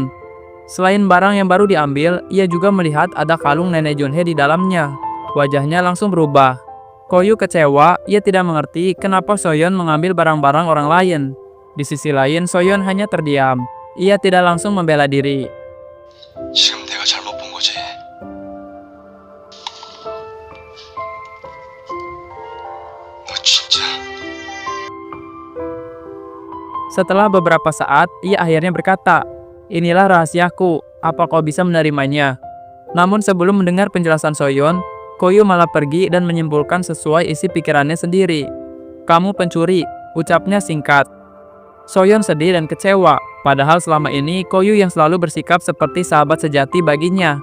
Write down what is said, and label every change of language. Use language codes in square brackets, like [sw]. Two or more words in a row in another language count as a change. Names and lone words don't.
[id] Selain barang yang baru diambil, ia juga melihat ada kalung nenek Junhee di dalamnya. Wajahnya langsung berubah. Koyu kecewa, ia tidak mengerti kenapa Soyeon mengambil barang-barang orang lain. Di sisi lain, Soyeon hanya terdiam. Ia tidak langsung membela diri. [ko] 지금 내가 잘못 본 거지. 너 진짜. [id] Setelah beberapa saat, ia akhirnya berkata, inilah rahasiaku, apa kau bisa menerimanya? Namun sebelum mendengar penjelasan Soyeon, Koyu malah pergi dan menyimpulkan sesuai isi pikirannya sendiri. Kamu pencuri, ucapnya singkat. Soyeon sedih dan kecewa, padahal selama ini Koyu yang selalu bersikap seperti sahabat sejati baginya.